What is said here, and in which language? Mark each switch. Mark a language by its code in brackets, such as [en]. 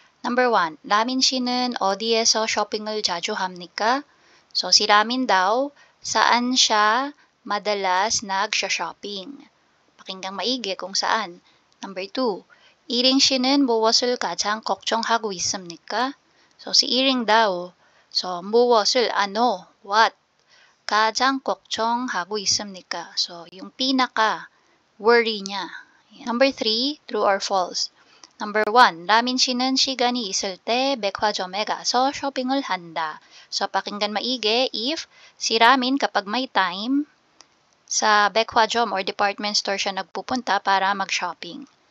[ko] Number 1, 라민 씨는 어디에서 쇼핑을 자주 합니까? [tl] So, si Ramin daw, saan siya madalas nag-shopping? Pakinggang maigi kung saan. [ko] Number 2, 이ring 씨는 무엇을 가장 걱정하고 있습니까? [tl] So, si 이ring daw, so, 무엇을, ano, what? [ko] 가장 걱정하고 있습니까? [tl] So, yung pinaka, worry niya. Number 3, [en] true or false? [ko] Number 1, 라민 씨는 시간이 있을 때 백화점에 가서 쇼핑을 한다. [tl] So, pakinggan maigi if si Ramin kapag may time, sa 백화점 or department store siya nagpupunta para mag-shopping.